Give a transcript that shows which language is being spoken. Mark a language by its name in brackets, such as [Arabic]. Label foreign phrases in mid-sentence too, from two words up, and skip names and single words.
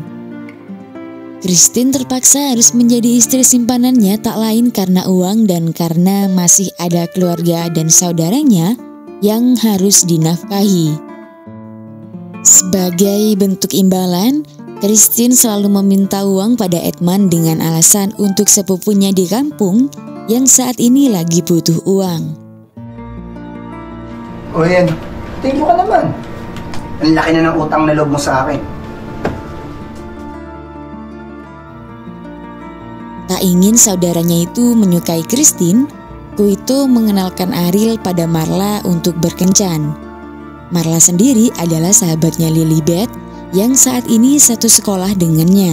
[Indonesian] Christine terpaksa harus menjadi istri simpanannya tak lain karena uang dan karena masih ada keluarga dan saudaranya yang harus dinafkahi. Sebagai bentuk imbalan, Christine selalu meminta uang pada Edman dengan alasan untuk sepupunya di kampung yang saat ini lagi butuh uang. [Filipino] O yan, tingin mo ka naman. Ang laki na ng utang na loob mo sa akin. [Indonesian] Tak ingin saudaranya itu menyukai Christine, Kuito mengenalkan Ariel pada Marla untuk berkencan. Marla sendiri adalah sahabatnya Lilibet yang saat ini satu sekolah dengannya.